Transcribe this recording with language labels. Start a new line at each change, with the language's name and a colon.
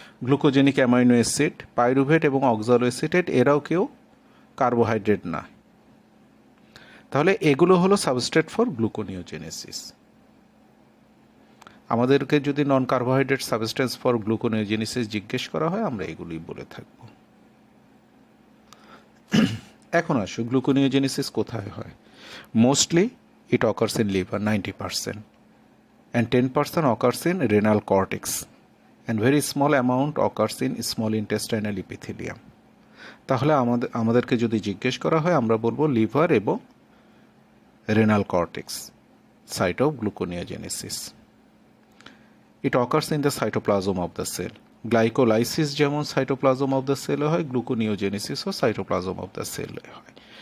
Bangla: Glucogenic amino acid, pyruvate এবং অক্সালো acetate, এরাও কেউ কার্বোহাইড্রেট না। তাহলে এগুলো হলো সাবস্ট্রেট ফর গ্লুকোনিওজেনেসিস। আমাদেরকে যদি নন কার্বোহাইড্রেট সাবস্টেন্স ফর গ্লুকোনিওজেনেসিস জিজ্ঞেস করা হয়, আমরা এগুলোই বলে থাকব। এখন আসো, গ্লুকোনিওজেনেসিস কোথায় হয়?
English: Mostly it occurs in liver 90%, and 10% occurs in renal cortex, and very small amount occurs in small intestinal epithelium.
Bangla: তাহলে আমাদেরকে যদি জিজ্ঞেস করা হয়, আমরা বলবো লিভার এবং renal cortex site of gluconeogenesis.
English: It occurs in the cytoplasm of the cell.
Bangla: Glycolysis যেমন সাইটোপ্লাজম অফ দ্য সেলে হয়, গ্লুকোনিওজেনেসিসও সাইটোপ্লাজম অফ দ্য সেলে হয়।